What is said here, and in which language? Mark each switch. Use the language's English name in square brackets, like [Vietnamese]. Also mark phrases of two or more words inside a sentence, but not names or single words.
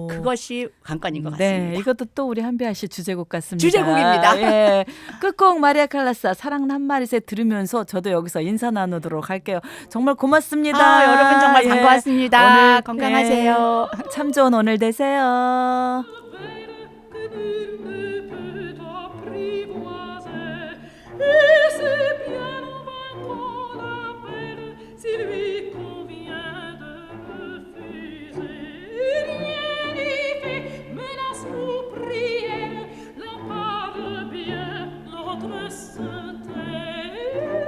[Korean] 그것이 관건인 것 같습니다. 네, 이것도 또 우리 한비아 씨 주제곡 같습니다. 주제곡입니다. 예. 끝곡 마리아 칼라사 사랑 한 마리새 들으면서 저도 여기서 인사 나누도록 할게요. 정말 고맙습니다. 여러분 정말 예. 반가웠습니다. 오늘, 건강하세요. 예. 참 좋은 오늘 되세요. [French] Et c'est bien, on va prendre la peine s'il lui convient de refuser. Rien n'y fait, menace ou prière, l'on parle bien, l'autre se tait.